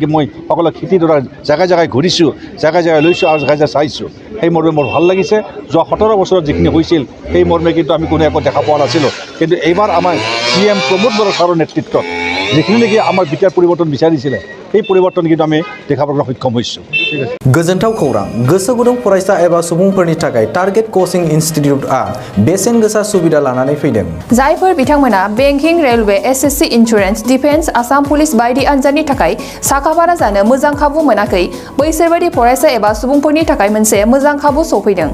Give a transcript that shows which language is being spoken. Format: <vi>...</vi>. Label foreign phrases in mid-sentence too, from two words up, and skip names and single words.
<as>মই সকলো খেতিডৰা জেগাই জেগাই ঘূৰিছোঁ, জেগাই জেগাই লৈছোঁ আৰু জেগাই জেগাই চাইছোঁ। সেই মৰ্মে মোৰ ভাল লাগিছে। যোৱা 17 বছৰত যিখিনি হৈছিল সেই মৰ্মে কিন্তু আমি কোনো একো দেখা পোৱা নাছিলোঁ। কিন্তু এইবাৰ আমাৰ CM প্ৰমোদ বৰা ছাৰৰ নেতৃত্বত যিখিনি নেকি আমাৰ বিটাৰ পৰিৱৰ্তন বিচাৰিছিলে সেই পৰিৱৰ্তন কিন্তু আমি দেখাবলৈ সক্ষম হৈছোঁ। ঠিক আছে।</as> <brx>गोजोनथाव खौरां। गोसो गुदुं फरायसा एबा सुबुंफोरनि थाखाय टार्गेट कोचिं इनस्टिट्यूटआ बेसेन गोसा सुबिदा लानानै फैदों। जायफोर बिथांमोना बेंकिं, रेलवे, SSC, इन्सुरेन्स, डिफेन्स, आसाम पुलिस बायदि आनजादनि थाखाय साखाफारा जानो मोजां खाबु मोनाखै बैसोर बायदि फरायसा एबा सुबुंफोरनि थाखाय मोनसे मोजां खाबु सफैदों।</brx>